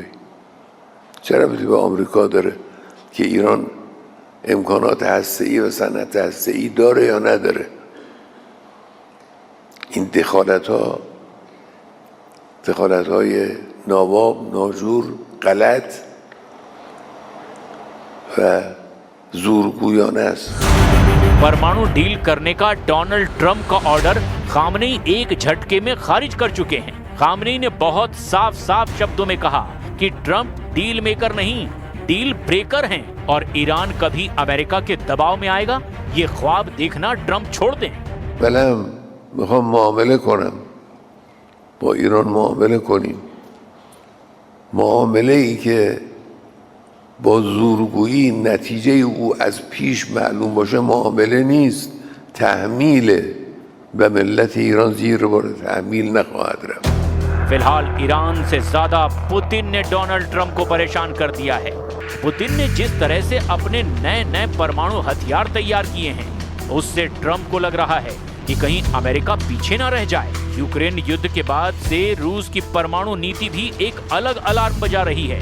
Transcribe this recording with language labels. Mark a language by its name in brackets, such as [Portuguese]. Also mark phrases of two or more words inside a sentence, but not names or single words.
[Persian] چه ربطی به آمریکا داره که ایران امکانات هسته‌ای و صنعت هسته‌ای داره یا نداره؟ این دخالت‌های ناواب، ناجور، غلط و زورگویانه است. [Hindi] परमाणु डील करने का डोनाल्ड ट्रंप का ऑर्डर खामनेई एक झटके में खारिज कर चुके हैं। खामनेई ने बहुत साफ साफ शब्दों में कहा कि ट्रंप [English] deal maker [Hindi] नहीं, [English] deal breaker [Hindi] हैं और ईरान कभी अमेरिका के दबाव में आएगा ये ख्वाब देखना ट्रंप छोड़ दें। [Persian] بلم میخوام معامله کنم، با ایران معامله کنیم، معامله ای که با زورگویی نتیجه او از پیش معلوم باشه معامله نیست، تحمیله و ملت ایران زیر بار تحمیل نخواهد رفت. [Hindi] फिलहाल ईरान से ज्यादा पुतिन ने डोनाल्ड ट्रंप को परेशान कर दिया है। पुतिन ने जिस तरह से अपने नए नए परमाणु हथियार तैयार किए हैं, उससे ट्रंप को लग रहा है कि कहीं अमेरिका पीछे न रह जाए। यूक्रेन युद्ध के बाद से रूस की परमाणु नीति भी एक अलग अलार्म बजा रही है।